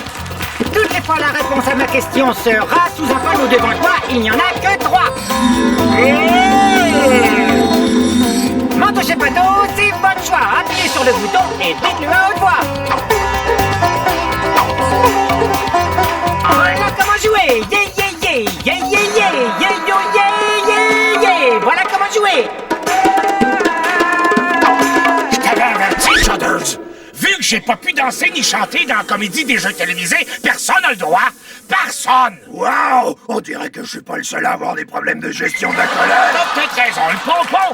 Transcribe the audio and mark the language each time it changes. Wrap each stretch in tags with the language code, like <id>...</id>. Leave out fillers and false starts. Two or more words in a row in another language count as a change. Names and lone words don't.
<fr>Toutes les fois la réponse à ma question sera sous un panneau devant toi, il n'y en a que 3. M'en touchez pas d'autres, c'est votre choix. Appuyez sur le bouton et dites-le à haute voix. Voilà comment jouer. Yeah, yeah, yeah, yeah, yeah, yeah, yeah, yo, yeah, yeah, yeah. Voilà comment jouer. Je t'avais averti, chanteuse! Vu que j'ai pas pu danser ni chanter dans la comédie des jeux télévisés, personne n'a le droit! Personne! Wow! On dirait que je suis pas le seul à avoir des problèmes de gestion de la colère! T'as peut-être raison, le pompon!</fr>